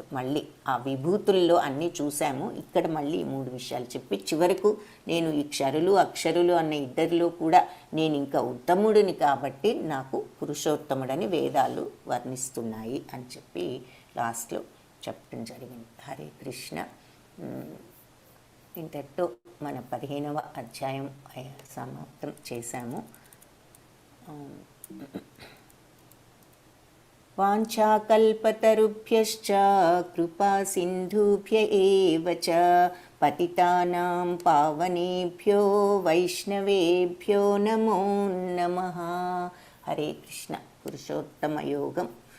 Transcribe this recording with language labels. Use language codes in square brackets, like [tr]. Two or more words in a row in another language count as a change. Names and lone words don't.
[te] మళ్ళీ ఆ విభూతుల్లో అన్నీ చూసాము, ఇక్కడ మళ్ళీ ఈ 3 విషయాలు చెప్పి చివరకు నేను ఈ క్షరులు అక్షరులు అన్న ఇద్దరిలో కూడా నేను ఇంకా ఉత్తముడిని కాబట్టి నాకు పురుషోత్తముడని వేదాలు వర్ణిస్తున్నాయి అని చెప్పి లాస్ట్లో చెప్పడం జరిగింది. హరే కృష్ణ. ఇంతటితో మన 15వ అధ్యాయం సమాప్తం చేశాము. [sa] వాంఛాకల్పతరుభ్యశ్చ కృపా సింధుభ్య ఏవ చ పతితానాం పావనేభ్యో వైష్ణవేభ్యో నమో నమః. [te] హరే కృష్ణ. పురుషోత్తమ యోగం